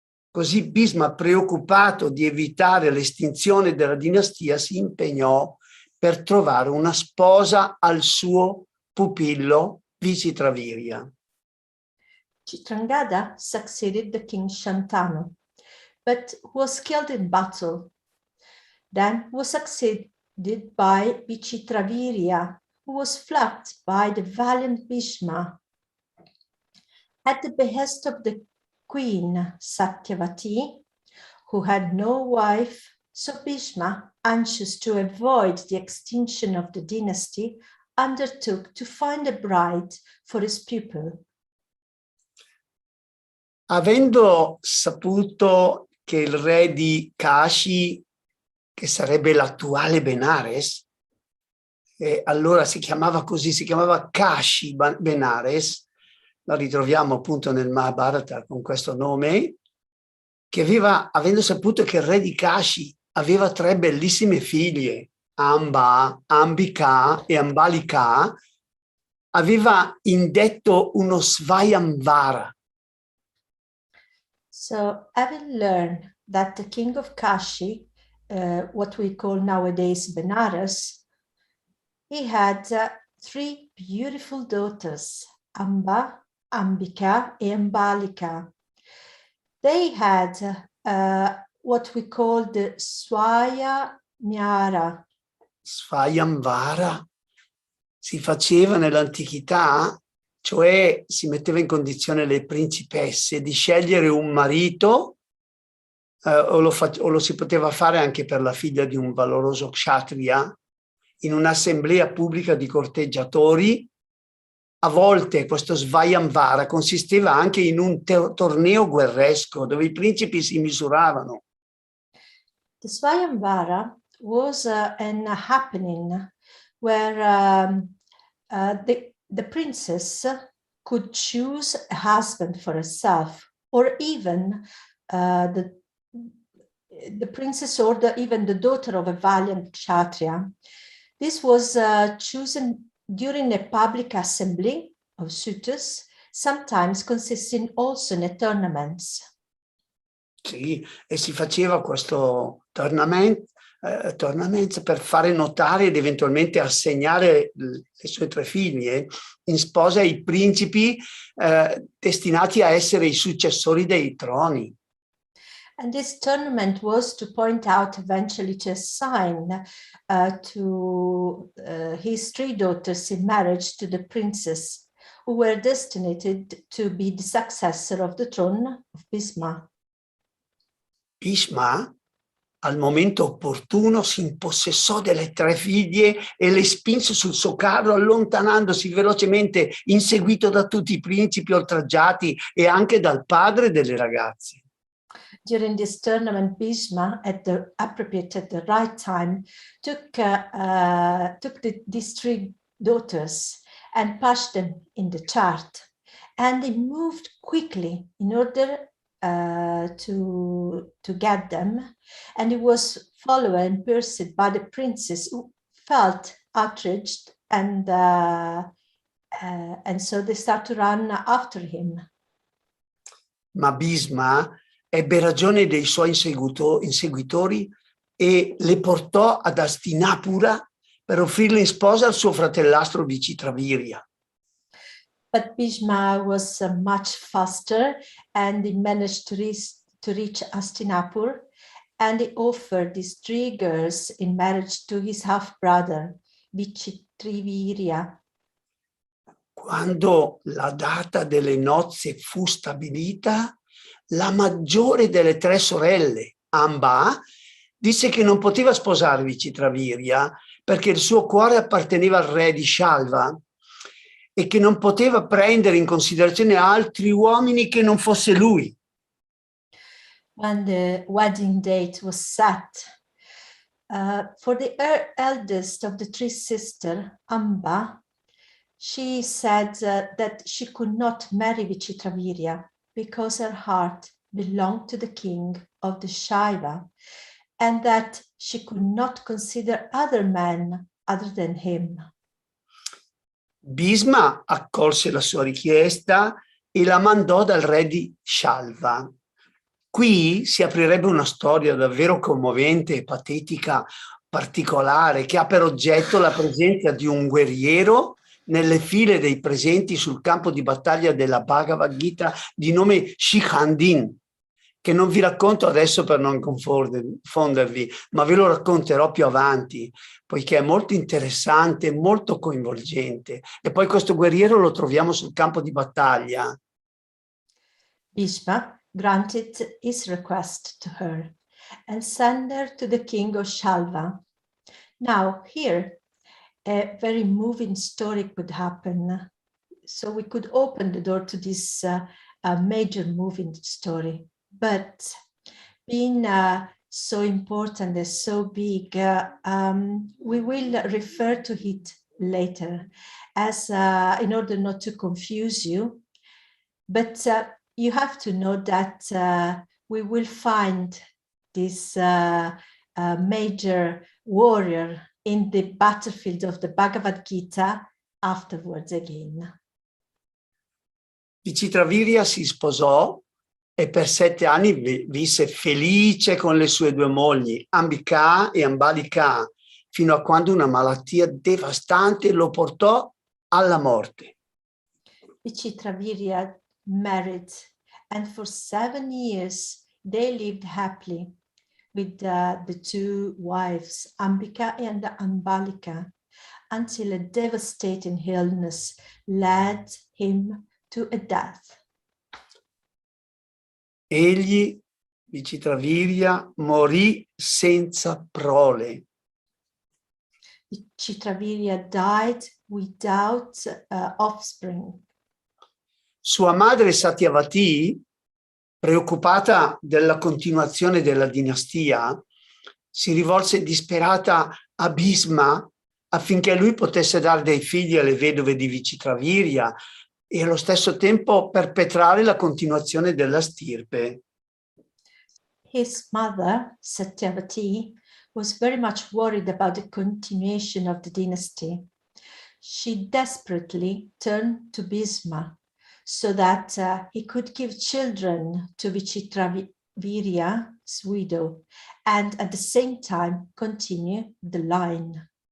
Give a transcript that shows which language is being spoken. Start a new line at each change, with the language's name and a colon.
Italian: Così Bhisma, preoccupato di evitare l'estinzione della dinastia, si impegnò per trovare una sposa al suo pupillo Vichitravirya.
English: Chitrangada succeeded the king Shantanu, but was killed in battle. Then was succeeded by Vichitravirya, who was flanked by the valiant Bhishma. At the behest of the queen Satyavati, who had no wife, so Bhishma, anxious to avoid the extinction of the dynasty, undertook to find a bride for his pupil.
Italian: Avendo saputo che il re di Kashi, che sarebbe l'attuale Benares, allora si chiamava così, si chiamava Kashi Benares, la ritroviamo appunto nel Mahabharata con questo nome, che avendo saputo che il re di Kashi aveva 3 bellissime figlie, Amba, Ambika e Ambalika, aveva indetto uno Svayamvara.
English: So, having learned that the king of Kashi, what we call nowadays Benares, he had 3 beautiful daughters, Amba, Ambika, and Ambalika. They had what we call the Swayamvara.
Italian: Svayamvara si faceva nell'antichità, cioè si metteva in condizione le principesse di scegliere un marito, o lo si poteva fare anche per la figlia di un valoroso kshatriya, in un'assemblea pubblica di corteggiatori. A volte questo Svayamvara consisteva anche in un torneo guerresco dove i principi si misuravano.
English: The Svayamvara was an happening where the princess could choose a husband for herself, or even the princess or even the daughter of a valiant kshatriya. This was chosen during a public assembly of suitors, sometimes consisting also in a tournaments.
Italian: Sì, e si faceva questo tournament per fare notare ed eventualmente assegnare le sue 3 figlie in sposa ai principi destinati a essere i successori dei troni.
English: And this tournament was to point out, eventually to assign to his 3 daughters in marriage to the princess, who were destined to be the successor of the throne of Bhishma.
Italian: Bhishma, al momento opportuno, si impossessò delle 3 figlie e le spinse sul suo carro, allontanandosi velocemente, inseguito da tutti i principi oltraggiati e anche dal padre delle ragazze.
English: During this tournament, Bhishma, at the right time, took these 3 daughters and pushed them in the chart, and he moved quickly in order to get them, and he was followed and pursued by the princess, who felt outraged, and so they start to run after him.
Italian: Ma Bhishma ebbe ragione dei suoi inseguitori e le portò ad Hastinapura per offrirle in sposa al suo fratellastro Vicitravirya.
English: But Bhishma was much faster, and he managed to reach Hastinapur, and he offered these 3 girls in marriage to his half-brother, Vicitravirya.
Italian: Quando la data delle nozze fu stabilita, la maggiore delle 3 sorelle, Amba, disse che non poteva sposare Vicitravirya perché il suo cuore apparteneva al re di Shalva e che non poteva prendere in considerazione altri uomini che non fosse lui.
English: When the wedding date was set, for the eldest of the 3 sisters, Amba, she said that she could not marry Vicitravirya because her heart belonged to the king of the Shaiva, and that she could not consider other men other than him.
Italian: Bhishma accolse la sua richiesta e la mandò dal re di Shalva. Qui si aprirebbe una storia davvero commovente e patetica, particolare, che ha per oggetto la presenza di un guerriero nelle file dei presenti sul campo di battaglia della Bhagavad Gita di nome Shikhandin, che non vi racconto adesso per non confondervi, ma ve lo racconterò più avanti, poiché è molto interessante, molto coinvolgente. E poi questo guerriero lo troviamo sul campo di battaglia.
English: Bhishma granted his request to her and sent her to the king of Shalva. Now here, a very moving story could happen. So we could open the door to this major moving story. But being so important and so big, we will refer to it later as in order not to confuse you. But you have to know that we will find this major warrior in the battlefield of the Bhagavad Gita afterwards again.
Italian: Vichitravirya si sposò e per 7 anni visse felice con le sue 2 mogli, Ambika e Ambalika, fino a quando una malattia devastante lo portò alla morte.
English: Vichitravirya married, and for 7 years they lived happily with the 2 wives, Ambika and Ambalika, until a devastating illness led him to a death.
Italian: Egli, Vichitravirya, morì senza prole.
English: Vichitravirya died without offspring.
Italian: Sua madre Satyavati, preoccupata della continuazione della dinastia, si rivolse disperata a Bhisma affinché lui potesse dare dei figli alle vedove di Vichitravirya e allo stesso tempo perpetrare la continuazione della stirpe.
English: His mother, Satyavati, was very much worried about the continuation of the dynasty. She desperately turned to Bhisma so that he could give children to Vichitravirya's widow and at the same time continue the line.